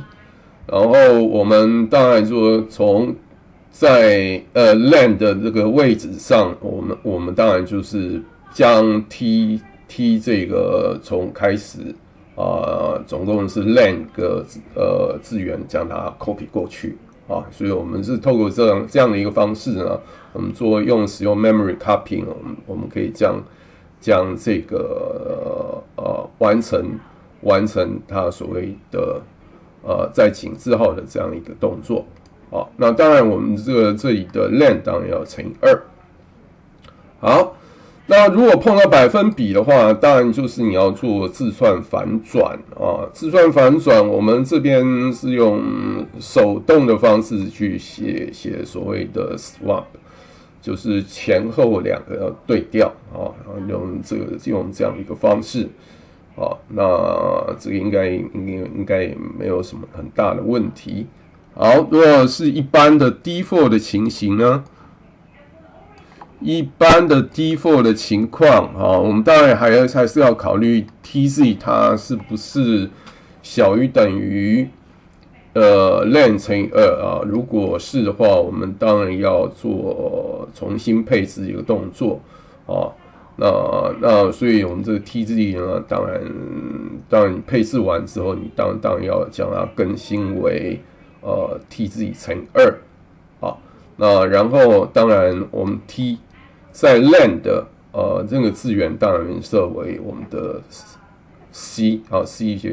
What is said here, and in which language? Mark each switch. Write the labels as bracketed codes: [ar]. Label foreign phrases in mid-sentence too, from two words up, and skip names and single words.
[zh] 然後我們當然說從在len 的這個位置上，我們当然就是將 T 這個從開始總共是 len 個字元將它 copy 過去所以我們是透過這樣的一個方式呢，我們使用 [en] memory copying， [zh] 我們可以將這個完成它所謂的在井字號的這樣一個動作那當然我们這裡的 len 當然要乘以2。好。那如果碰到百分比的話，當然就是你要做字串反轉字串反轉，我們這邊是用手動的方式去寫所謂的 swap， 就是前後兩個要對調然後用這樣一個方式那這個應該也沒有什麼很大的問題。好，如果是一般的 default 的情形呢？一般的 default 的情況我們當然還是要考慮 TZ 它是不是小於等於len 乘以2如果是的話，我們當然要做重新配置一個動作那所以我們這個 TZ 呢，當然你配置完之後，你當然要將它更新為TZ 乘以2那然後當然我們 T 在 len 的这個字元當然設為我們的 C C 也